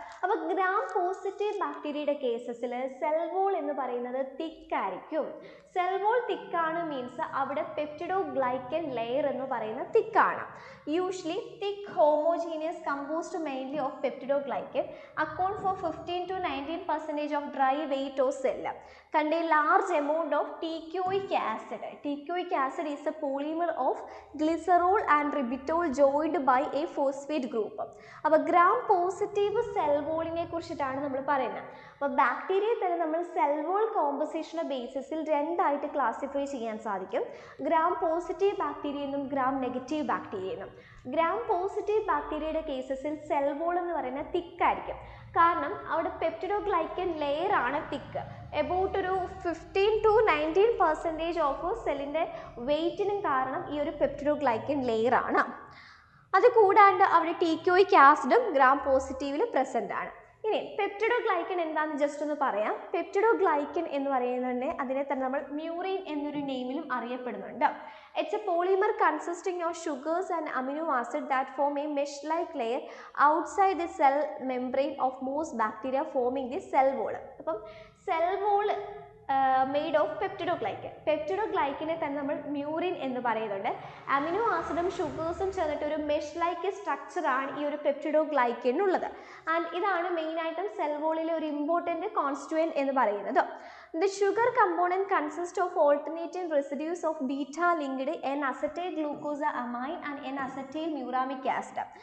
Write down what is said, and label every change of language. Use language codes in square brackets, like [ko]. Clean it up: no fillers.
[ml] അപ്പോൾ gram positive ബാക്ടീരിയയുടെ കേസസിൽ cell wall എന്ന് പറയുന്നത് തിക്കായിരിക്കും. സെൽ വോൾ തിക്കാണ് മീൻസ് അവിടെ പെപ്റ്റിഡോഗ്ലൈക്കൻ ലെയർ എന്ന് പറയുന്ന തിക്കാണ്. [en] Usually thick homogeneous composed mainly of peptidoglycan account for 15 to 19% of dry weight of cell. contain large amount of teichoic acid. Teichoic acid is a polymer of glycerol and ribitol joined by a phosphate group. [ml] അപ്പോൾ gram positive cell വോളിനെ കുറിച്ചിട്ടാണ് നമ്മൾ പറയുന്നത്. അപ്പോൾ ബാക്ടീരിയയെ തന്നെ നമ്മൾ cell wall കോമ്പസിഷൻ്റെ ബേസിസിൽ രണ്ടായിട്ട് classify ചെയ്യാൻ സാധിക്കും. ഗ്രാം പോസിറ്റീവ് ബാക്ടീരിയ എന്നും ഗ്രാം നെഗറ്റീവ് ബാക്ടീരിയ എന്നും. ഗ്രാം പോസിറ്റീവ് ബാക്ടീരിയയുടെ കേസസിൽ സെൽ വോൾ എന്ന് പറയുന്നത് തിക്കായിരിക്കും. കാരണം അവിടെ പെപ്റ്റിഡോഗ്ലൈക്കൻ ലെയർ ആണ് തിക്ക്. എബൌട്ട് ഒരു 15 to 19% ഓഫ് സെല്ലിൻ്റെ വെയ്റ്റിനും കാരണം ഈ ഒരു പെപ്റ്റിഡോഗ്ലൈക്കൻ ലെയർ ആണ്. അത് കൂടാണ്ട് അവിടെ ടീക്യോയിക് ആസിഡും ഗ്രാം പോസിറ്റീവിൽ പ്രസൻ്റ് ആണ്. ഇനി പെപ്റ്റിഡോഗ്ലൈക്കൻ എന്താണെന്ന് ജസ്റ്റ് ഒന്ന് പറയാം. പെപ്റ്റിഡോഗ്ലൈക്കൻ എന്ന് പറയുന്നത് അതിനെ തന്നെ നമ്മൾ മ്യൂറിൻ എന്നൊരു നെയിമിലും അറിയപ്പെടുന്നുണ്ട്. [en] It's a polymer consisting of sugars and amino acid that form a mesh-like layer outside the cell membrane of most bacteria, forming the cell wall. അപ്പം cell wall made of peptidoglycan. [ml] പെപ്റ്റിഡോഗ്ലൈക്കനെ തന്നെ നമ്മൾ murine എന്ന് പറയുന്നുണ്ട്. Amino ആസിഡും ഷുഗേഴ്സും ചേർന്നിട്ട് ഒരു mesh like സ്ട്രക്ചറാണ് ഈ ഒരു പെപ്റ്റിഡോഗ്ലൈക്കനുള്ളത്. ആൻഡ് ഇതാണ് മെയിനായിട്ടും സെൽ വോളിലെ ഒരു ഇമ്പോർട്ടൻറ്റ് കോൺസ്റ്റുവൻറ്റ് എന്ന് പറയുന്നത്. [en] The sugar component consists of alternating residues of beta-linked N-acetyl glucosamine and N-acetyl muramic acid.